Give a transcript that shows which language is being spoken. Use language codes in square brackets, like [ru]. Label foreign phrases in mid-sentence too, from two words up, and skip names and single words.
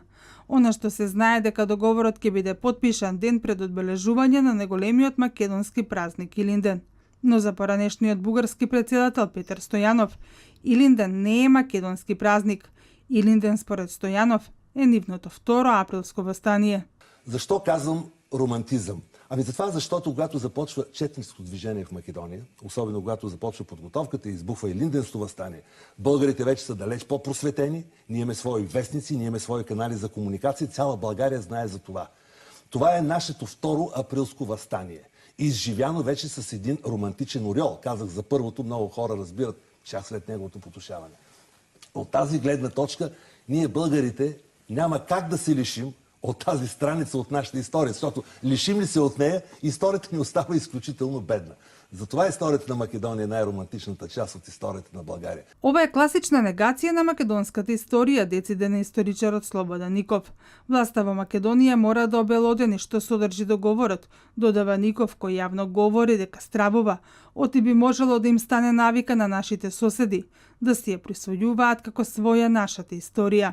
[mk] Она што се знае дека договорот ќе биде потпишан ден пред одбележување на најголемиот македонски празник Илинден. Но за поранешниот бугарски претседател Петар Стојанов, Илинден не е македонски празник. Илинден според Стојанов е нивното второ априлско востание. [bg] Зашто казвам романтизъм? Ами затова, защото когато започва четническо движение в Македония, особено когато започва подготовката и избухва и Илинденското въстание, българите вече са далеч по-просветени, ние имаме свои вестници, ние имаме свои канали за комуникация, цяла България знае за това. Това е нашето второ априлско въстание. Изживяно вече с един романтичен ореол. Казах за първото, много хора разбират час след неговото потушаване. От тази гледна точка, ние българите няма как да се лишим от тази страница от нашата история, защото лишим ли се от нея, историята ни остава изключително бедна. Затова историята на Македония е най-романтичната част от историята на България. [mk] Ова е класична негација на македонската историја, дециден историчарот Слободан Ников. Власта во Македонија мора да обелодени што содржи договорот, додава Ников, кој јавно говори дека стравува, оти би можело да им стане навика на нашите соседи, да си ја присвојуваат како своја нашата историја.